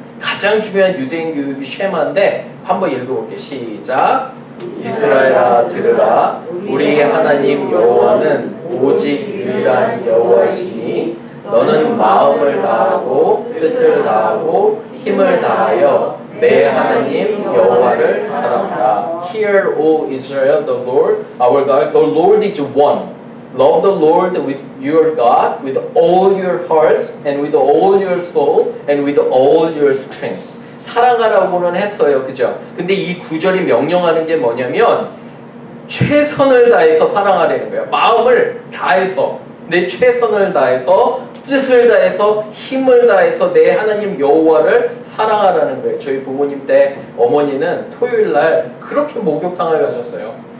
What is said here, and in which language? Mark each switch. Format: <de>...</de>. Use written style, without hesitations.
<ko>가장 중요한 유대인 교육이 쉐마인데 한번 읽어볼게요. 시작. 이스라엘아 들으라. 우리 하나님 여호와는 오직 유일한 여호와시니 너는 마음을 다하고 뜻을 다하고 힘을 다하여 내 하나님 여호와를 사랑하라.</ko> <en>Hear, O Israel, the Lord our God, the Lord is one. Love the Lord with your God, with all your heart, and with all your soul, and with all your strength.</en> <ko>사랑하라고는 했어요. 그죠? 근데 이 구절이 명령하는 게 뭐냐면 최선을 다해서 사랑하라는 거예요. 마음을 다해서 내 최선을 다해서 뜻을 다해서 힘을 다해서 내 하나님 여호와를 사랑하라는 거예요. 저희 부모님 때 어머니는 토요일 날 그렇게 목욕탕을 가셨어요.</ko>